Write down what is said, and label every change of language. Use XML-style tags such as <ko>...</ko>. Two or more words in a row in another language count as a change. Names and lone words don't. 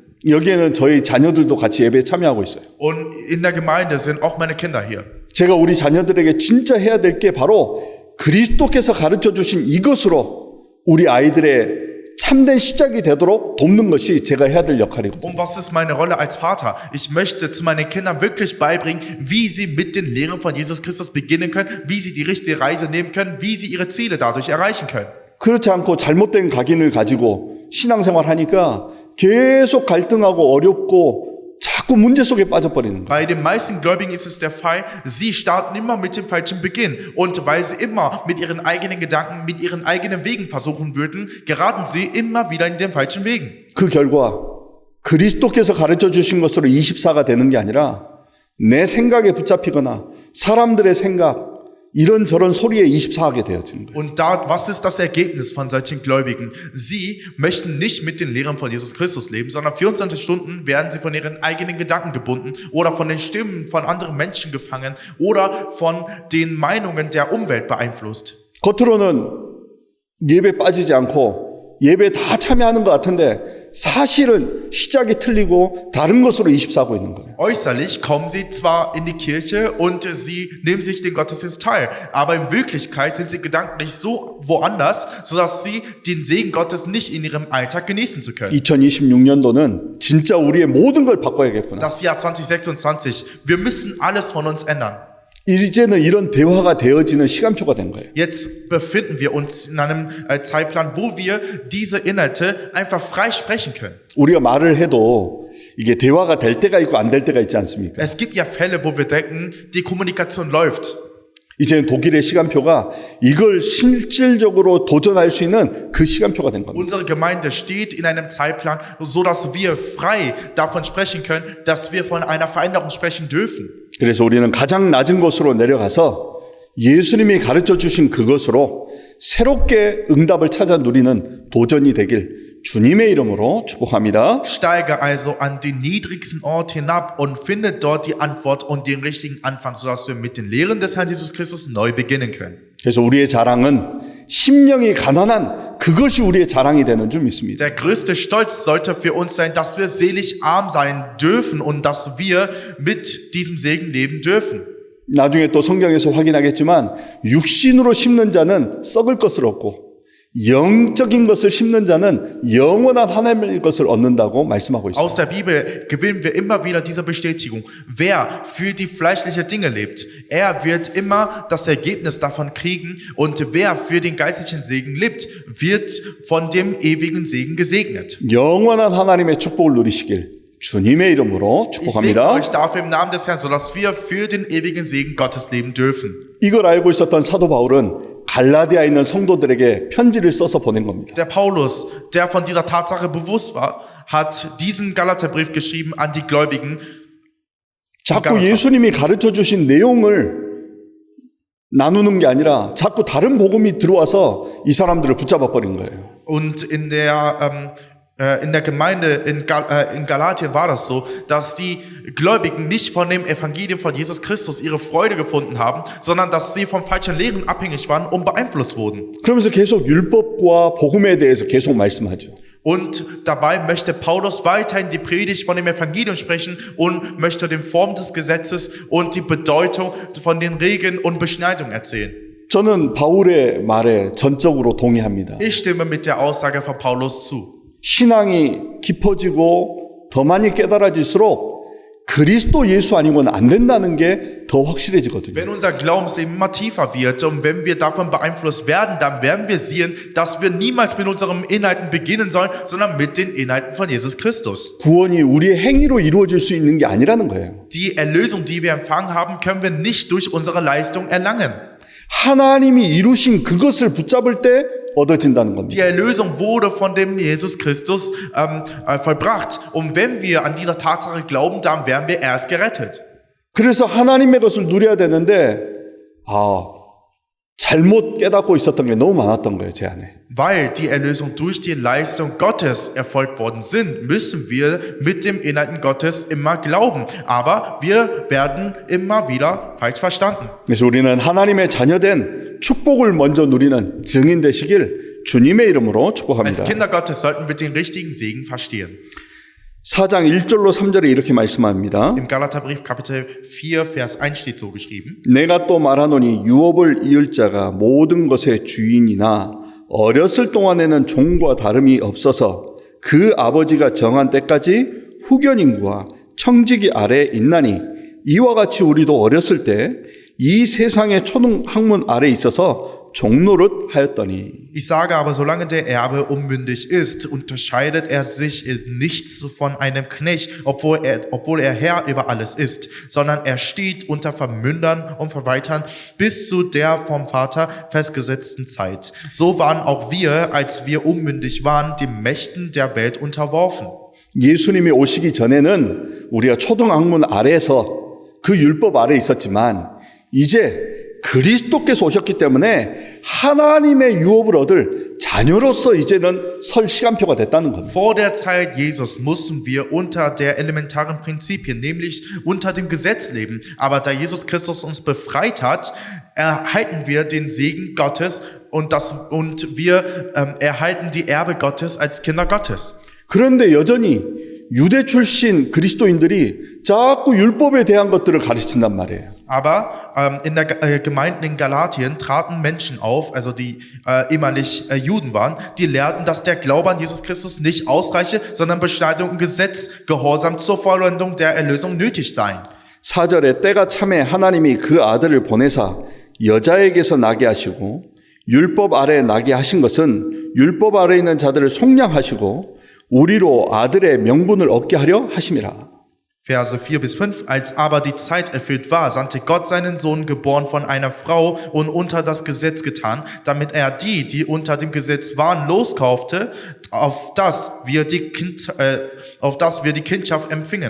<ko>여기에는 저희 자녀들도 같이 예배에 참여하고 있어요.</ko> <de>Und in der Gemeinde sind auch meine Kinder hier.</de> <ko>제가 우리 자녀들에게 진짜 해야 될 게 바로 그리스도께서 가르쳐 주신 이것으로 우리 아이들의 참된 시작이 되도록 돕는 것이 제가 해야 될 역할이거든요.</ko> <de>Und was ist meine Rolle als Vater? Ich möchte zu meinen Kindern wirklich beibringen, wie sie mit den Lehren von Jesus Christus beginnen können, wie sie die richtige Reise nehmen können, wie sie ihre Ziele dadurch erreichen können.</de> <ko>그렇지 않고 잘못된 각인을 가지고 신앙생활 하니까 계속 갈등하고 어렵고 자꾸 문제 속에 빠져버리는 거예요.</ko> <de>Bei den meisten Gläubigen ist es der Fall, sie starten immer mit dem falschen Beginn. Und weil sie immer mit ihren eigenen Gedanken, mit ihren eigenen Wegen versuchen würden, geraten sie immer wieder in den falschen Wegen.</de> <ko>그 결과 그리스도께서 가르쳐 주신 것으로 24가 되는 게 아니라 내 생각에 붙잡히거나 사람들의 생각 이런저런 소리에 24하게 되어지는 거예요.</ko> <de>Und was ist das Ergebnis von solchen Gläubigen? Sie möchten nicht mit den Lehren von Jesus Christus leben, sondern 24 Stunden werden sie von ihren eigenen Gedanken gebunden oder von den Stimmen von anderen Menschen gefangen oder von den Meinungen der Umwelt beeinflusst.</de> <ko>겉으로는 예배 빠지지 않고 예배 다 참여하는 것 같은데 사실은 시작이 틀리고 다른 것으로 24하고 있는 거예요.</ko> <de>Äußerlich kommen sie zwar in die Kirche und sie nehmen sich den Gottesdienst teil, aber in Wirklichkeit sind sie gedanklich so woanders, sodass sie den Segen Gottes nicht in ihrem Alltag genießen zu können.</de> <ko>2026년도는 진짜 우리의 모든 걸 바꿔야겠구나.</ko> <de>Das Jahr 2026, wir müssen alles von uns ändern.</de> <ko>이제는 이런 대화가 되어지는 시간표가 된 거예요.</ko> <de>Jetzt befinden wir uns in einem Zeitplan, wo wir diese Inhalte einfach frei sprechen können.</de> <ko>우리가 말을 해도 이게 대화가 될 때가 있고 안 될 때가 있지 않습니까?</ko> <de>Es gibt ja Fälle, wo wir denken, die Kommunikation läuft.</de> <ko>이제는 독일의 시간표가 이걸 실질적으로 도전할 수 있는 그 시간표가 된 겁니다.</ko> <de>Unsere Gemeinde steht in einem Zeitplan, so dass wir frei davon sprechen können, dass wir von einer Veränderung sprechen dürfen.</de> <ko>그래서 우리는 가장 낮은 곳으로 내려가서 예수님이 가르쳐 주신 그것으로 새롭게 응답을 찾아 누리는 도전이 되길 주님의 이름으로 축복합니다.</ko> <de>Steige also an den niedrigsten Ort hinab und finde dort die Antwort und den richtigen Anfang, sodass wir mit den Lehren des Herrn Jesus Christus neu beginnen können.</de> <ko>그래서 우리의 자랑은 심령이 가난한 그것이 우리의 자랑이 되는 줄 믿습니다.</ko> <de>Der größte Stolz sollte für uns sein, dass wir seelisch arm sein dürfen und dass wir mit diesem Segen leben dürfen.</de> <ko>나중에 또 성경에서 확인하겠지만 육신으로 심는 자는 썩을 것을 얻고 영적인 것을 심는 자는 영원한 하나님의 것을 얻는다고 말씀하고 있습니다.</ko> <de>Aus der Bibel gewinnen wir immer wieder diese Bestätigung. Wer für die fleischlichen Dinge lebt, er wird immer das Ergebnis davon kriegen. Und wer für den geistlichen Segen lebt, wird von dem ewigen Segen gesegnet.</de> <ko>영원한 하나님의 축복을 누리시길 주님의 이름으로</ko> <de>Ich segne</de> <ko>축복합니다.</ko> <de>euch dafür im Namen des Herrn, sodass wir für den ewigen Segen Gottes leben dürfen.</de> <ko>이걸 알고 있었던 사도 바울은 갈라디아에 있는 성도들에게 편지를 써서 보낸 겁니다.</ko> <de>Der Paulus, der von dieser Tatsache bewusst war, hat diesen Galaterbrief geschrieben an die Gläubigen.</de> <ko>자꾸 예수님이 가르쳐 주신 내용을 나누는 게 아니라 자꾸 다른 복음이 들어와서 이 사람들을 붙잡아 버린 거예요.</ko> <de>Und in der Gemeinde in Galatien war das so, dass die Gläubigen nicht von dem Evangelium von Jesus Christus ihre Freude gefunden haben, sondern dass sie von falschen Lehren abhängig waren und beeinflusst wurden.</de> <ko>그러면서 계속 율법과 복음에 대해서 계속 말씀하죠.</ko> <de>Und dabei möchte Paulus weiterhin die Predigt von dem Evangelium sprechen und möchte den Form des Gesetzes und die Bedeutung von den Regeln und Beschneidung erzählen.</de> <ko>저는 바울의 말에 전적으로 동의합니다.</ko> <de>Ich stimme mit der Aussage von Paulus zu.</de> <ko>신앙이 깊어지고 더 많이 깨달아질수록 그리스도 예수 아니고는 안 된다는 게 더 확실해지거든요.</ko> <de>Wenn unser Glaubensleben immer tiefer wird und wenn wir davon beeinflusst werden, dann werden wir sehen, dass wir niemals mit unseren Inhalten beginnen sollen, sondern mit den Inhalten von Jesus Christus.</de> <ko>구원이 우리의 행위로 이루어질 수 있는 게 아니라는 거예요.</ko> <de>Die Erlösung, die wir empfangen haben, können wir nicht durch unsere Leistung erlangen.</de> <ko>하나님이 이루신 그것을 붙잡을 때 얻어진다는 겁니다.</ko> <de>Die Erlösung wurde von dem Jesus Christus vollbracht. Und wenn wir an dieser Tatsache glauben, dann werden wir erst gerettet.</de> <ko>그래서 하나님의 것을 누려야 되는데 잘못 깨닫고 있었던 게 너무 많았던 거예요, 제 안에.</ko> <de>Weil die Erlösung durch die Leistung Gottes erfolgt worden sind, müssen wir mit dem Inhalten Gottes immer glauben. Aber wir werden immer wieder falsch verstanden.</de> <ko>그래서 우리는 하나님의 자녀된 축복을 먼저 누리는 증인 되시길 주님의 이름으로</ko> <de>Als</de> <ko>축복합니다.</ko> <de>Kinder Gottes sollten wir den richtigen Segen verstehen.</de> <ko>4장 1절로 3절에 이렇게 말씀합니다.</ko> <de>Im Galaterbrief Kapitel 4, Vers 1 steht so geschrieben.</de> <ko>내가 또 말하노니 유업을 이을 자가 모든 것의 주인이나 어렸을 동안에는 종과 다름이 없어서 그 아버지가 정한 때까지 후견인과 청지기 아래에 있나니 이와 같이 우리도 어렸을 때 이 세상의 초등학문 아래에 있어서 종노릇 하였더니</ko> <de>Ich sage aber, solange der Erbe unmündig ist, unterscheidet er sich in nichts von einem Knecht, obwohl er Herr über alles ist, sondern er steht unter Vermündern und Verwaltern bis zu der vom Vater festgesetzten Zeit. So waren auch wir, als wir unmündig waren, den Mächten der Welt unterworfen.</de> <ko>예수님이 오시기 전에는 우리가 초등학문 아래에서 그 율법 아래에 있었지만 이제 그리스도께서 오셨기 때문에 하나님의 유업을 얻을 자녀로서 이제는 설 시간표가 됐다는 겁니다.</ko> <de>Vor der Zeit Jesus mussten wir unter der elementaren Prinzipien, nämlich unter dem Gesetz leben. Aber da Jesus Christus uns befreit hat, erhalten wir den Segen Gottes und wir erhalten die Erbe Gottes als Kinder Gottes.</de> <ko>그런데 여전히 유대 출신 그리스도인들이 자꾸 율법에 대한 것들을 가르친단 말이에요.</ko> <de>Aber in der Gemeinde in Galatien traten Menschen auf, also die ehemalig Juden waren, die lehrten, dass der Glaube an Jesus Christus nicht ausreiche, sondern Beschneidung und Gesetz, Gehorsam zur Vollendung der Erlösung nötig seien.</de> <ko>4절에 때가 참에 하나님이 그 아들을 보내사 여자에게서 나게 하시고 율법 아래에 나게 하신 것은 율법 아래에 있는 자들을 속량하시고 우리로 아들의 명분을 얻게 하려 하심이라.</ko> <de>Verse 4 bis 5. Als aber die Zeit erfüllt war, sandte Gott seinen Sohn, geboren von einer Frau und unter das Gesetz getan, damit er die unter dem Gesetz waren, loskaufte, auf das wir die Kindschaft empfingen.</de>